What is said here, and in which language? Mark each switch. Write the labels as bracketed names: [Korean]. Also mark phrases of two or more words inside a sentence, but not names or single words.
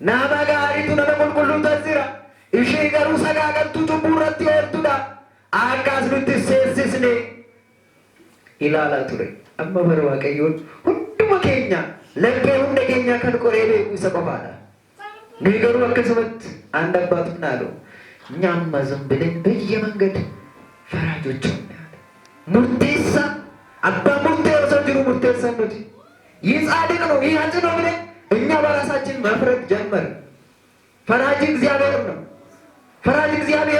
[Oromo] nama gaariitu nama qulqulluu tasira ishee garuu sagaagaltu cubbuu irratti ooltudha akkas nutti seensisne ilaalaa ture. Amma bara Waaqayyoon hunduma keenya laphee hunda keenya kan qoree beeku isa qofaadha. Nuyi garuu akkasumatti [Amharic] አንድ አባቱን አለው እኛማ ዝም ብለን በየመንገድ ፈራጆች ሙርቴሳ አባ ሙርቴሳ ጅሩ ሙርቴሳ ነው ይህ ጻድቅ ነው ይህ አንተ ነው ብለን እኛ በራሳችን መፍረድ ጀመር። ፈራጅ እግዚአብሔር ነው፣ ፈራጅ እግዚአብሔር